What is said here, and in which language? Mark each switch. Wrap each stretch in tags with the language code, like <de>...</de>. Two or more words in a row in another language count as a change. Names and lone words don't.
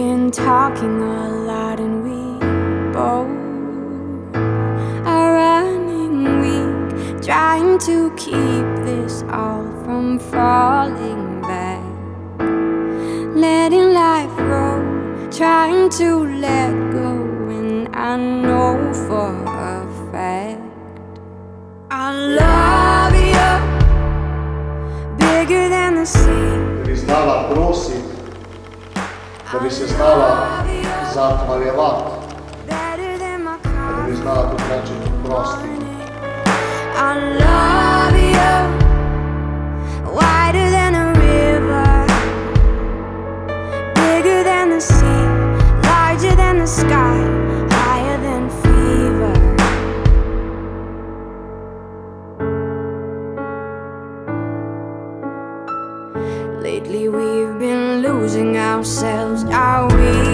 <en>been talking a lot and we both are running weak, trying to keep this all from falling back, letting life roll, trying to let go, and I know for a fact I love you bigger than the sea.</en> <sl>Da bi znala prosit, da bi se znala zahvaljevat, da bi znala tudi reći prosti.</sl> <en>I love you wider than a river, bigger than the sea, larger than the sky, higher than fever. Lately we've been losing ourselves, are we?</en>